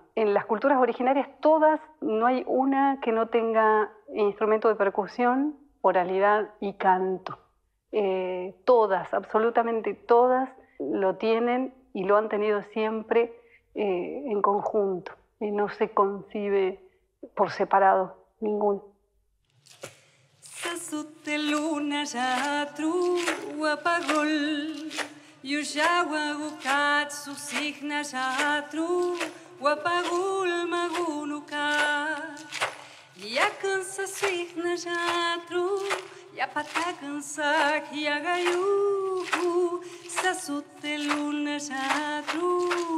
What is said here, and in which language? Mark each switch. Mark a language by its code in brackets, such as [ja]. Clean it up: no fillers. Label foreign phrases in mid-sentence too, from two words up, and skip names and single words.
[es] En las culturas originarias todas, no hay una que no tenga instrumento de percusión, oralidad y canto. Todas, absolutamente todas lo tienen y lo han tenido siempre en conjunto. Y no se concibe por separado ninguno. Sasuteluna jatru wapagol Yushawa gukatsu signa jatru wapagul magunuka Yakansa signa jatru yapatakansa yagayu Sasuteluna jatru